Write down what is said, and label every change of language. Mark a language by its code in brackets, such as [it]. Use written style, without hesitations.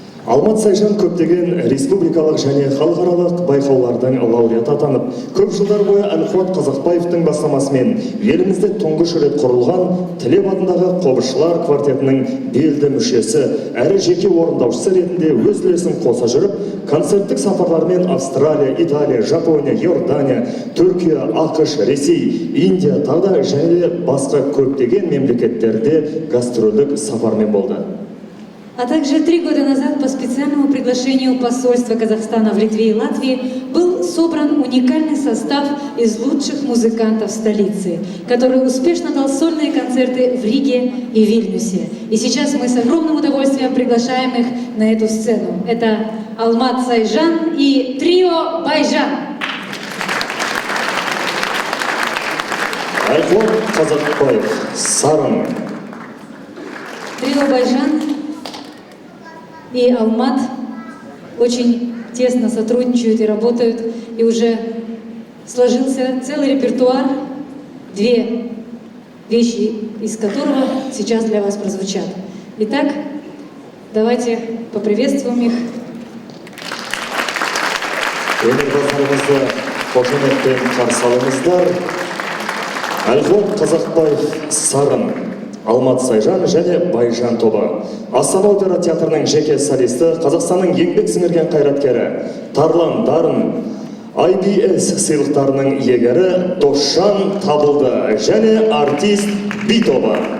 [kk] Алмат Сайжан көптеген республикалық және халықаралық байқаулардың лауреаты атанып, көп жылдар бойы Әлқуат Қазақбаевтың бастамасымен елімізде тұңғыш рет құрылған Тілеп атындағы қобызшылар квартетінің белді мүшесі, әрі жеке орындаушысы ретінде өз үлесін қоса жүріп, концерттік сапарлармен Австралия, Италия, Жапония, Иордания, Түркия, ақш, Ресей, Индия, тағы және басқа көптеген мемлекеттерде гастрольдік сапармен болды. [ru] А также 3 года назад по специальному приглашению посольства Казахстана в Литве и Латвии был собран уникальный состав из лучших музыкантов столицы, который успешно дал сольные концерты в Риге и Вильнюсе. И сейчас мы с огромным удовольствием приглашаем их на эту сцену. Это Алмат Сайжан и трио Байжан. [kk] Әлқуат Қазақбаев, Сарын. [ru] Трио Байжан и Алмат очень тесно сотрудничают и работают, и уже сложился целый репертуар, 2 вещи из которого сейчас для вас прозвучат. Итак, давайте поприветствуем их. [kk] Өнерпаздарымызды қошеметпен қарсы алыңыздар. Әлқуат Қазақбаев, Сарын, Алмат Сайжан және Байжан тобы. Астана опера театрының жеке солисті, Қазақстанның еңбек сіңірген қайраткері, Тарлан Дарын, IBS сыйлықтарының иегері Досжан Табылды және артист Би тобы.